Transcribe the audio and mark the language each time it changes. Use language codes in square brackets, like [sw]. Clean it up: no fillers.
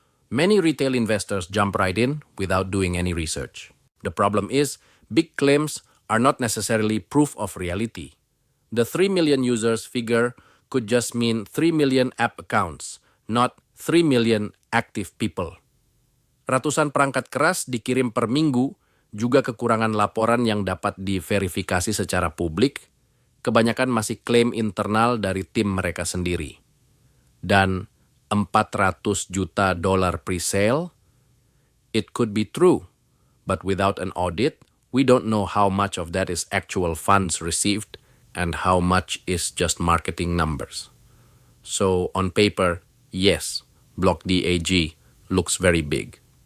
[en] Many retail investors jump right in without doing any research. The problem is, big claims are not necessarily proof of reality. The 3 million users figure could just mean 3 million app accounts, not 3 million active people. [id] Ratusan perangkat keras dikirim per minggu, juga kekurangan laporan yang dapat diverifikasi secara publik, kebanyakan masih klaim internal dari tim mereka sendiri. Dan $400 juta [en] pre-sale, it could be true, but without an audit, we don't know how much of that is actual funds received and how much is just marketing numbers. So on paper, yes, BlockDAG looks very big.